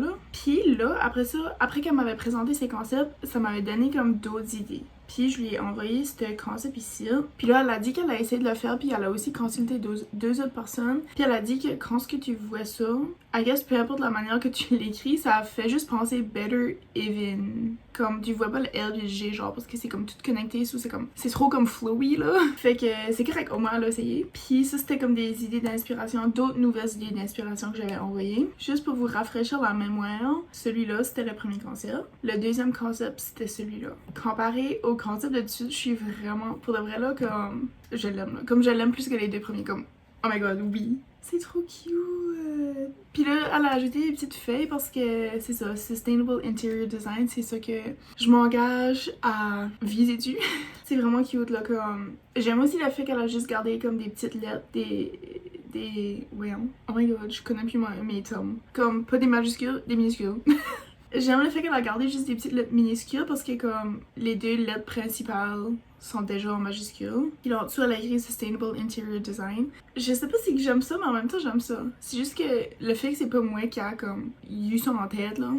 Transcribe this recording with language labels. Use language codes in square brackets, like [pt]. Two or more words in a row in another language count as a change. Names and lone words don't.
[fr] Puis là, après ça, après qu'elle m'avait présenté ses concepts, ça m'avait donné comme d'autres idées. Puis je lui ai envoyé ce concept ici. Puis là, elle a dit qu'elle a essayé de le faire, puis elle a aussi consulté deux autres personnes. Puis elle a dit que quand ce que tu vois ça, [en] I guess [fr] peu importe la manière que tu l'écris, ça fait juste penser [en] better even. [fr] Comme tu vois pas le L et le G genre parce que c'est comme tout connecté, c'est trop comme flowy là. Fait que c'est correct, au moins elle a essayé. Puis ça c'était comme des idées d'inspiration, d'autres nouvelles idées d'inspiration que j'avais envoyées. Juste pour vous rafraîchir la mémoire, celui-là c'était le premier concept. Le deuxième concept c'était celui-là. Comparé au concept de dessus, je suis vraiment, pour de vrai là, comme je l'aime là. Comme je l'aime plus que les deux premiers, comme [en] oh my god, [fr] oui. C'est trop cute! Puis là, elle a ajouté des petites feuilles parce que c'est ça, Sustainable Interior Design, c'est ça que je m'engage à viser dessus. C'est vraiment cute là, comme... J'aime aussi le fait qu'elle a juste gardé comme des petites lettres, voyons. [en] Oh my god, [fr] je connais plus mes tomes. Comme, pas des majuscules, des minuscules. J'aime le fait qu'elle a gardé juste des petites lettres minuscules parce que comme les deux lettres principales sont déjà en majuscules. Puis là en dessous elle a écrit Sustainable Interior Design. Je sais pas si j'aime ça mais en même temps j'aime ça. C'est juste que le fait que c'est pas moi qui a comme eu ça en tête là.